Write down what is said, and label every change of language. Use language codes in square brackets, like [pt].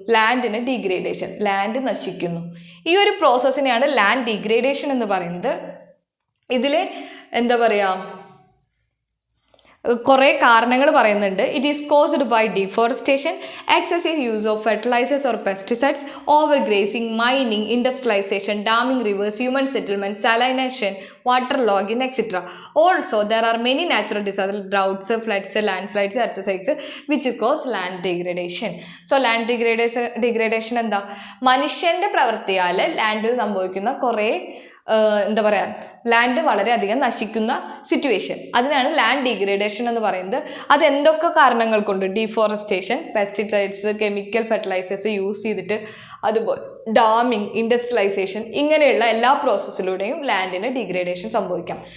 [ml] ലാൻഡിന് degradation, land നശിക്കുന്നു. ഈ ഒരു പ്രോസസ്സിനെയാണ് ലാൻഡ് ഡീഗ്രേഡേഷൻ എന്ന് പറയുന്നത്. ഇതിൽ എന്താ പറയുക കുറേ കാരണങ്ങൾ പറയുന്നുണ്ട്. [en] It is caused by deforestation, excessive use of fertilisers or pesticides, over grazing, mining, industrialisation, damming rivers, human settlement, salination, water logging, etc. Also, there are many natural disasters, droughts, floods, landslides, earthquakes, which cause land degradation. [ml] So, land degradation എന്താ? മനുഷ്യന്റെ പ്രവൃത്തിയാൽ ലാൻഡിൽ സംഭവിക്കുന്ന കുറേ എന്താ പറയുക, land വളരെയധികം നശിക്കുന്ന situation, അതിനാണ് land degradation എന്ന് പറയുന്നത്. അതെന്തൊക്കെ കാരണങ്ങൾ കൊണ്ട്? Deforestation, pesticides, chemical fertilisers use ചെയ്തിട്ട്, അതുപോലെ ഡാമിങ്, ഇൻഡസ്ട്രിയലൈസേഷൻ, ഇങ്ങനെയുള്ള എല്ലാ പ്രോസസ്സിലൂടെയും ലാൻഡിന് ഡിഗ്രേഡേഷൻ സംഭവിക്കാം.